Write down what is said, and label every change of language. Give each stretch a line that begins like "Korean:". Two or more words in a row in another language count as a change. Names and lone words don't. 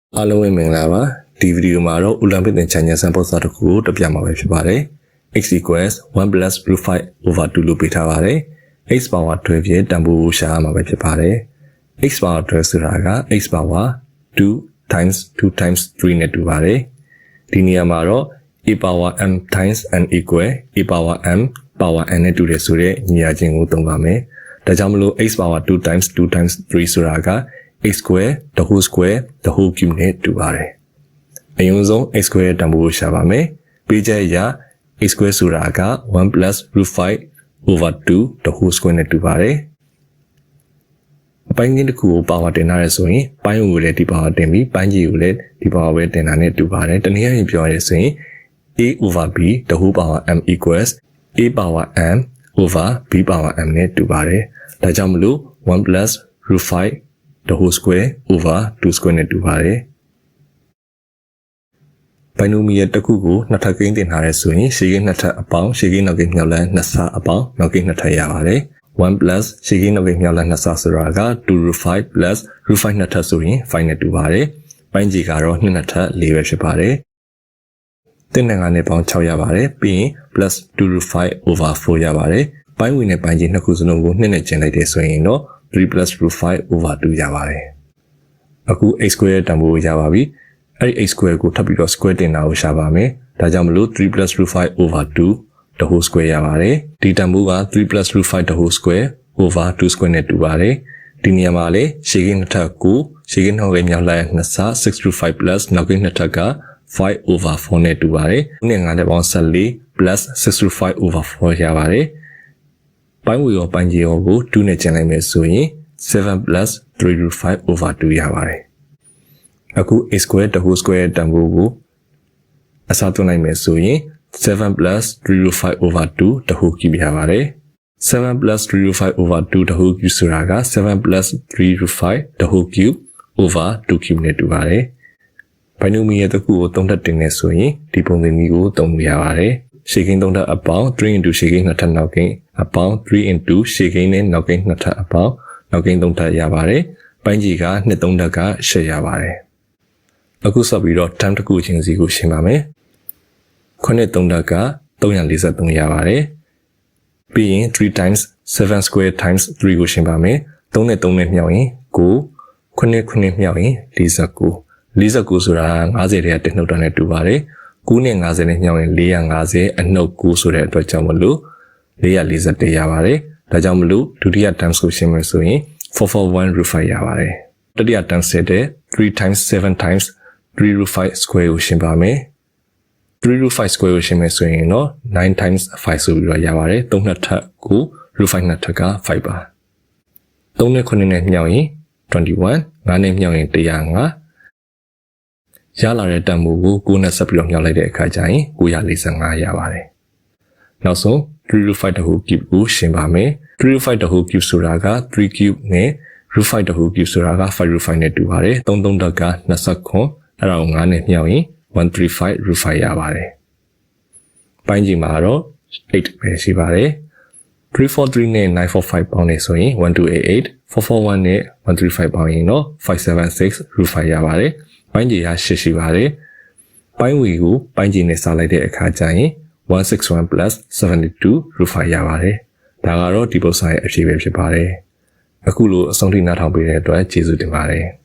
Burmese: အားလုံးပဲမင်္ဂလာပါဒီဗီဒီယိုမှာတော့ Olympic သင်ချာညာစံပုံစံတစ်ခုကိုတက်ပြမှာပဲဖြစ်ပါတယ်
English: x equals 1 plus root 5 over 2
Burmese: လို့ပေးထားပါတယ်
English: x power 12
Burmese: ရဲ့တန်ဖိုးကိုရှာရမှာပဲဖြစ်ပါတယ်
English: x power 12
Burmese: ဆိုတာက
English: x power 2 times 2 times 3
Burmese: နဲ့တူပါတယ်ဒီနေရာမှာတော့
English: a power m times n equal a power m power n
Burmese: နဲ့တူတယ်ဆိုတဲ့ညီညာချင်းကိုသုံးပါမယ်ဒါကြောင့်မလို့ x
English: power 2 times 2 times 3
Burmese: ဆိုတာက
English: x square the whole square the whole cube
Burmese: နဲ့တူပါတယ်အရင်ဆုံး
English: x square
Burmese: ရဲ့တန်ဖိုးကိုရှာပါ မယ်ပေးချက်အရ
English: x square
Burmese: ဆိုတာက
English: 1 plus root 5 over 2 the whole square
Burmese: နဲ့တူပါတယ်အပိုင်းကြီးတစ်ခုကို power တင်ထားရဆိုရင်ပိုင်းကိုလည်းဒီ power တင်ပြီးပိုင်းကြီးကိုလည်းဒီ power ပဲတင်တာနဲ့တူပါတယ်တနည်းအားဖြင့်ပြောရရင်ဆိုရင်
English: a over b the whole power m equals a power m over b power m
Burmese: နဲ့တူပါတယ်ဒါကြောင့်မလို့
English: 1 plus root 5 the whole square over 2 square
Burmese: နဲ့တူပါတယ် binomial တစ်ခုကိုနှစ်ထပ်ကိန်းတင်ထားရဲဆိုရင်ရှေ့ကိန်းနှစ်ထပ်အပေါင်းရှေ့ကိန်းနောက်ကိန်းမြောက်လန်းနှစ်ဆအပေါင်းနောက်ကိန်းနှစ်ထပ်ရပါတယ်
English: 1 plus
Burmese: ရှေ့ကိန်းနောက်ကိန်းမြောက်လန်းနှစ်ဆဆိုတာက
English: 2 root 5 plus root 5
Burmese: နှစ်ထပ်ဆိုရင်5နဲ့တူပါတယ်ပိုင်းကြီးကတော့2နှစ်ထပ်4ပဲဖြစ်ပါတယ်တင်းနဲ့5နဲ့ပေါင်း6ရပါတယ်ပြီးရင်
English: plus 2 root 5 over 4
Burmese: ရပါတယ်ပိုင်းဝင်နဲ့ပိုင်းကြီးနှစ်ခုစလုံးကို2နဲ့ကျင်လိုက် တယ်ဆိုရင်တော့
English: 3 plus root 5 over 2
Burmese: ရပါတယ်အခု
English: x square
Burmese: ရဲ့တန်ဖိုးကိုရပါပြီအဲ့ဒီ
English: x square
Burmese: ကိုထပ်ပြီးတော့ square တင်တာကိုရှာပါမယ်ဒါကြောင့်မလို့
English: 3 plus root 5 over 2 the whole square
Burmese: ရပါတယ်ဒီတန်ဖိုးက
English: 3 plus root 5 the whole square over 2 square
Burmese: နဲ့တူပါတယ်ဒီနေရာမှာ လေရှေ့ကိန်းနှစ်ထပ်ကိုရှေ့ကိန်းနောက်ကိန်းမြောက်လိုက်နှစ်ဆ
English: 6 root 5 plus
Burmese: နောက်ကိန်းနှစ်ထပ်က
English: 5 over 4
Burmese: နဲ့တူပါတယ်ခုနဲ့5နဲ့ပေါင်း
English: 14 plus 6 root 5 over 4
Burmese: ရပါတယ်ပိုင်းဝေရောပိုင်းကြီးရောကို2နဲ့ကျန်လိုက်မယ်ဆိုရင်
English: 7 plus 3 root 5 over 2
Burmese: ရပါတယ်အခု
English: a square the whole square
Burmese: တန်ဖိုးကိုအစားသွင်းလိုက်မယ်ဆိုရင်
English: 7 plus 3 root 5 over 2 the whole cube
Burmese: ရပါတယ်
English: 7 plus 3 root 5 over 2 the whole cube
Burmese: ဆိုတာက
English: 7 plus 3 root 5 the whole cube over 2 cube
Burmese: နဲ့တူပါတယ်binomial တစ်ခုကို3ထပ်တင်နေ ဆိုရင်ဒီပုံစံမျိုးကိုသုံးလို့ရပါတယ်ရှေ့ကိန်း3ထပ်အပေါင်း
English: 3 into
Burmese: ရှေ့ကိန်း2ထပ်နောက်ကိန်းအပေါင်း
English: 3 into
Burmese: ရှေ့ကိန်းနဲ့နောက်ကိန်း2ထပ်အပေါင်းနောက်ကိန်း3ထပ်ရပါတယ်ပိုင်းကြီးက2 3ထပ်က8ရပါတယ်အခုဆက်ပြီးတော့ term တစ်ခုချင်းစီကိုရှင်းပါမယ်9 3ထပ်က343ရပါတယ်ပြီးရင်
English: 3 times 7 square times 3
Burmese: ကိုရှင်းပါမယ်3နဲ့3နဲ့မြောက်ရင်9 9မြောက်ရင်49ဆိုတာ50တဲ့တက်နှုတ်တာနဲ့တူပါတယ်9နဲ့50နဲ့မြောက်ရင်450အနှုတ်9ဆိုတဲ့အတွက်ကြောင့်မလို့441ရပါတယ်ဒါကြောင့်မလို့ဒုတိယ terms ကိုရှင်းမယ်ဆိုရင်
English: 441 root 5
Burmese: ရပါတယ်တတိယ terms ဆက်တဲ့
English: 3 times 7 times 3 root 5 square
Burmese: ကိုရှင်းပါမယ်
English: 3 root 5 square
Burmese: ကိုရှင်းမယ်ဆိုရင်တော့
English: 9 times 5
Burmese: ဆိုပြီးတော့ရပါတယ်3နှစ်ထပ်ကို
English: root 5
Burmese: နှစ်ထပ်က5ပါ3နဲ့9နဲ့မြောက်ရင်21 9 နဲ့မြောက်ရင်105ရလာတဲ့တန်ဖိုးကို9နဲ့ဆက်ပြီးတော့မြောက်လိုက်တဲ့အခါကျရင်945ရပါတယ်နောက်ဆုံး
English: 3 root 5 the whole cube
Burmese: ကို ရှင်းပါမယ်
English: 3 root 5 the whole cube
Burmese: ဆိုတာက
English: 3 cube
Burmese: နဲ့
English: root 5 the whole cube
Burmese: ဆိုတာက
English: 5 root 5
Burmese: နဲ့တူပါတယ်3 3တက်က29အဲ့ဒါကို9နဲ့မြောက်ရင်135 root 5ရပါတယ်ပိုင်းကြီးမှာတော့8ပဲရှိပါတယ်343နဲ့945ပေါင်းနေဆိုရင်1288 441နဲ့135ပေါင်းရင်တော့
English: 576 root 5
Burmese: ရပါတယ်ပိုင်းကြီးက8ရှိပါတယ်ပိုင်းဝီကိုပိုင်းကြီးနဲ့စားလိုက်တဲ့အခါကျရင်
English: 161 plus 72 root 5
Burmese: ရပါတယ်ဒါကတော့ဒီပုဒ်စာရဲ့အဖြေပဲဖြစ်ပါတယ်အခုလိုအဆုံးထိနားထောင်ပေးတဲ့အတွက်ကျေးဇူးတင်ပါတယ်